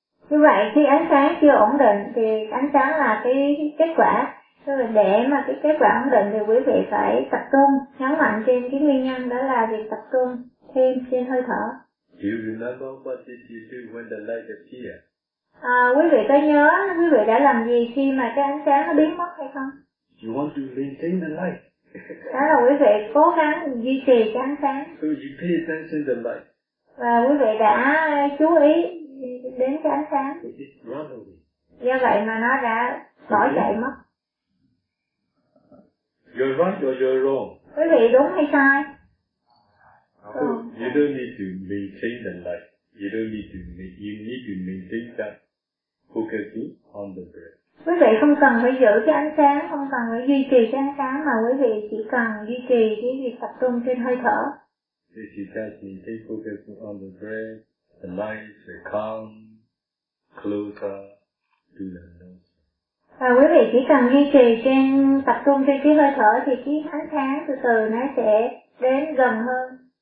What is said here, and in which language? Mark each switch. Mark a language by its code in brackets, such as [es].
[vi] Như vậy khi ánh sáng chưa ổn định thì ánh sáng là cái kết quả. Để mà cái kết quả ổn định thì quý vị phải tập trung, nhấn mạnh trên cái nguyên nhân đó là việc tập trung thêm trên hơi thở. [en] Do you remember what did you do when the light appeared? [vi] À, quý vị có nhớ quý vị đã làm gì khi mà cái ánh sáng nó biến mất hay không? [en] You want to maintain the light. [vi] Đó là quý vị cố gắng duy trì cái ánh sáng. [en] So you pay attention to the light. [vi] Và quý vị đã chú ý đến cái ánh sáng. Do vậy mà nó đã bỏ chạy mất. [en] You're right or you're wrong. [vi] Quý vị đúng hay sai? [en] So, you don't need to maintain the light. You don't need to make, you need to maintain that focus on the breath. [vi] Quý vị không cần phải giữ cái ánh sáng, không cần phải duy trì cái ánh sáng, mà quý vị chỉ cần duy trì cái việc tập trung trên hơi thở. [en] If you just maintain focus on the breath, the light will come closer to the nose. [vi] Và quý vị chỉ cần duy trì trên tập trung trên cái hơi thở thì cái ánh sáng từ từ nó sẽ đến gần hơn.